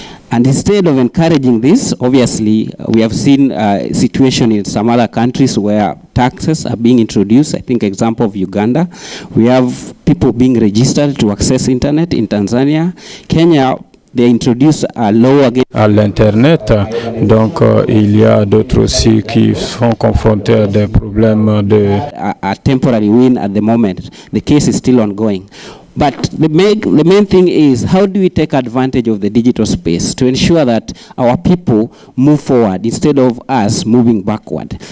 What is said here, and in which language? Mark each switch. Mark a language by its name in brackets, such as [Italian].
[English] And instead of encouraging this, obviously, we have seen a situation in some other countries where taxes are being introduced. I think example of Uganda. We have people being registered to access internet in Tanzania. Kenya, they introduced a law against [French] à l'Internet. Donc, il y a d'autres aussi qui sont confrontés à des problèmes de... [English] a temporary win at the moment. The case is still ongoing. But the main thing is, how do we take advantage of the digital space to ensure that our people move forward instead of us moving backward?